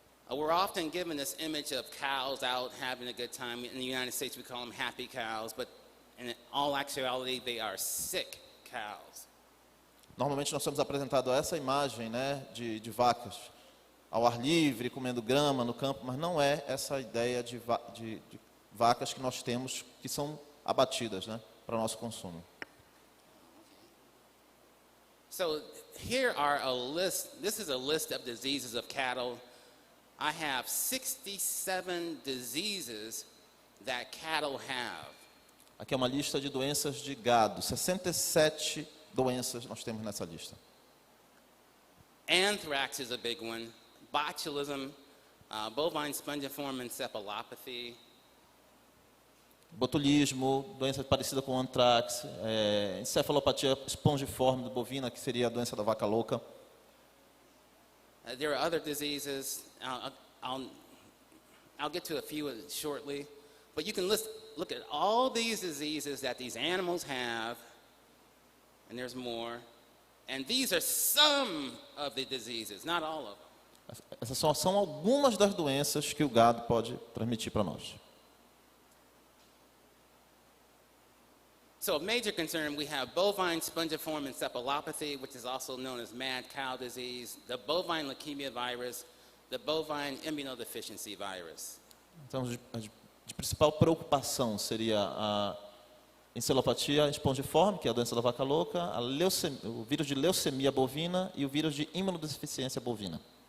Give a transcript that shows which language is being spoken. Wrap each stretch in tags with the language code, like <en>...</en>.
<en>We're often given this image of cows out having a good time. In the United States, we call them happy cows, but in all actuality, they are sick cows.</en> <pt>Normalmente nós somos apresentados a essa imagem, né, de vacas ao ar livre, comendo grama no campo, mas não é essa ideia de vacas que nós temos, que são abatidas, né, para o nosso consumo.</pt> <en>So here are a list. This is a list of diseases of cattle. I have 67 diseases that cattle have.</en> <pt>Aqui é uma lista de doenças de gado, 67 doenças nós temos nessa lista.</pt> <en>Anthrax is a big one. Botulism, bovine spongiform encephalopathy.</en> <pt>Botulismo, doença parecida com anthrax, encefalopatia espongiforme bovina, que seria a doença da vaca louca.</pt> <en>There are other diseases. I'll get to a few shortly, but you can look at all these diseases that these animals have, and there's more. And these are some of the diseases, not all of them.</en> <pt>Essas são algumas das doenças que o gado pode transmitir para nós.</pt> <en>So, a major concern, we have bovine spongiform encephalopathy, which is also known as mad cow disease, the bovine leukemia virus, the bovine immunodeficiency virus.</en> <pt>Então, de principal preocupação seria a encefalopatia espongiforme, que é a doença da vaca louca, o vírus de leucemia bovina e o vírus de imunodeficiência bovina.</pt>